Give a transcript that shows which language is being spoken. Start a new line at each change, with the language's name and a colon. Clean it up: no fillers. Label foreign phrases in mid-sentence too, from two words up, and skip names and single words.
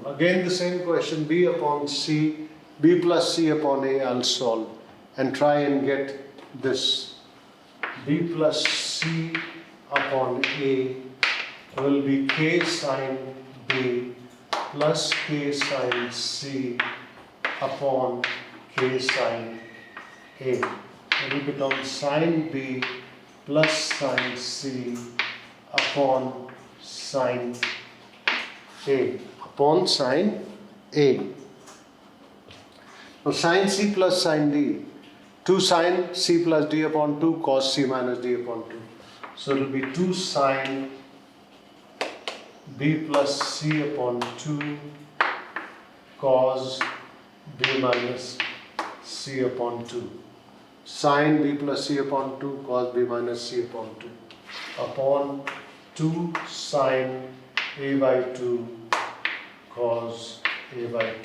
English: Again the same question, B upon C, B plus C upon A, I'll solve and try and get this b plus c upon a will be k sine b plus k sine c upon k sine a. It will become sine b plus sine c upon sine a. Upon sine a. Now sine c plus sine d. 2 sine c plus d upon 2 cos c minus d upon 2. So it will be 2 sine b plus c upon 2 cos b minus c upon 2. Sine b plus c upon 2 cos b minus c upon 2 upon 2 sine a by 2 cos a by 2.